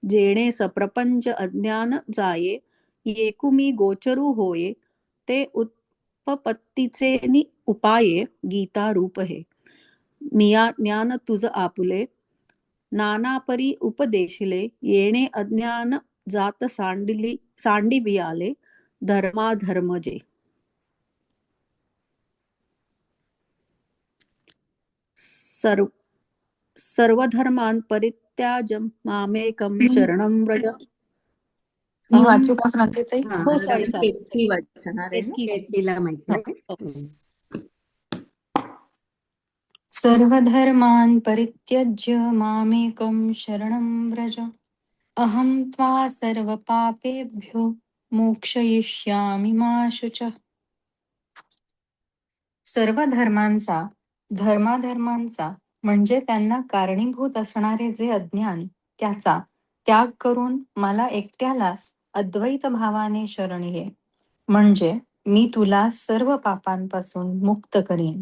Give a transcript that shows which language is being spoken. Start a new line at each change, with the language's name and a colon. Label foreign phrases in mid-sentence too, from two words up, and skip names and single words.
Marathi: जेणे सप्रपंच अज्ञान जाये येकुमी गोचरू होये ते उत्पत्तीचे उपाये गीता रूप हे. मिया ज्ञान तुझ आपुले नानापरी उपदेशिले येणे अज्ञान जात सांडिवियाले धर्माधर्मजे.
Sanskrit: सर्व सर्वधर्मान् परित्याज्य मामेकं शरणं व्रज.
Marathi: मी अहं वाचू का प्रांजलताई? हा, हो आता सॉरी मी सॉरी केतकी वाचणार आहे. केतकीला माहिती हो. आहे.
Sanskrit: सर्वधर्मान् परित्यज्य मामेकं शरणं व्रज अहं त्वा सर्वपापेभ्यो मोक्षयिष्यामि मा शुचः.
Marathi: सर्व धर्मांचा धर्माधर्मांचा म्हणजे त्यांना कारणीभूत असणारे जे अज्ञान त्याचा त्याग करून मला एकट्यालाच अद्वैत भावाने शरण ये. म्हणजे मी तुला सर्व पापांपासून मुक्त करीन.